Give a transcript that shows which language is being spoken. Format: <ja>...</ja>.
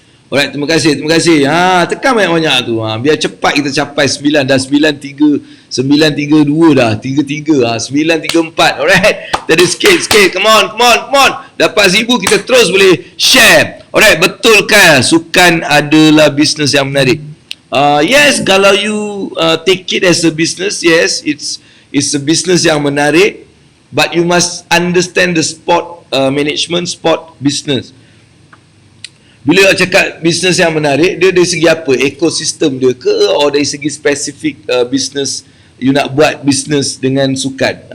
<en>Alright,</en> <ms>terima kasih. Tekan banyak-banyak tu. Biar cepat kita capai 9. Dah 932 dah. 33. 934.</ms> <en>Alright.</en> <ms>Tadi sikit.</ms> <en>Come on.</en> <ms>Dapat 1000 kita terus boleh share.</ms> <en>Alright,</en> <ms>betul kan? Sukan adalah bisnes yang menarik.</ms> <en>Yes,</en> <ms>kalau</ms> <en>you take it as a business, yes, it's a business</en> <ms>yang menarik,</ms> <en>but you must understand the sport management, sport business.</en> <ms>Bila cakap bisnes yang menarik, dia dari segi apa? Ekosistem dia ke, atau dari segi spesifik bisnes, you nak buat bisnes dengan sukan?</ms>